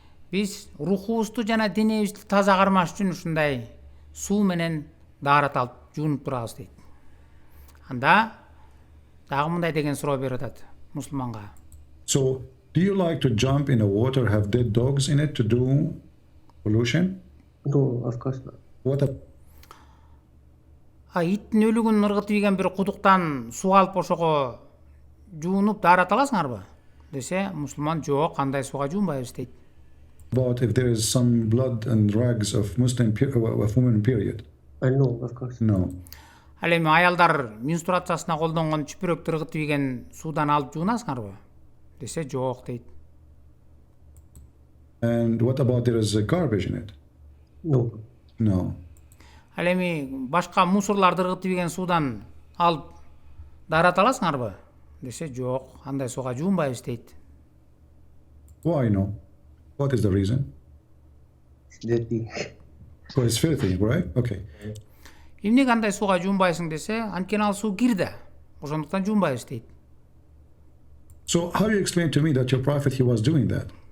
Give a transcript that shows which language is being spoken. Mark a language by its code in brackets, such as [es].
[ky] Биз рухубузду жана денебизди таза кармаш үчүн ушундай суу менен даарат алып жуунуп турабыз дейт. Анда дагы мындай деген суроо берип атат мусулманга. [en] So, do you like to jump in the water, have dead dogs in it to do ablution? No, of course not. What a [ky] Иттин өлүгүн ыргытып ийген бир кудуктан суу алып ошого жуунуп даарат аласыңарбы? Десе, мусулман жок, андай сууга жуунбайбыз дейт. [en] about if there is some blood and rags of of women period? No, of course. No. [ky] Ал эми аялдар менструациясына колдонгон чүпүрөктү ыргытып ийген суудан алып жуунасыңарбы? Десе, жок дейт. [en] And what about there is garbage in it? No. No. [ky] Ал эми башка мусорларды ыргытып ийген суудан алып даарат аласыңарбы? Десе, жок, андай сууга жуунбайбыз дейт. [en] Why no? What is the reason? It's dirty. So it's filthy, right? Okay. [ky] Эмнеге андай сууга жуунбайсың десе, анткени ал суу кирде. Ошондуктан жуунбайбыз дейт. [en] So how you explain to me that your prophet he was doing that?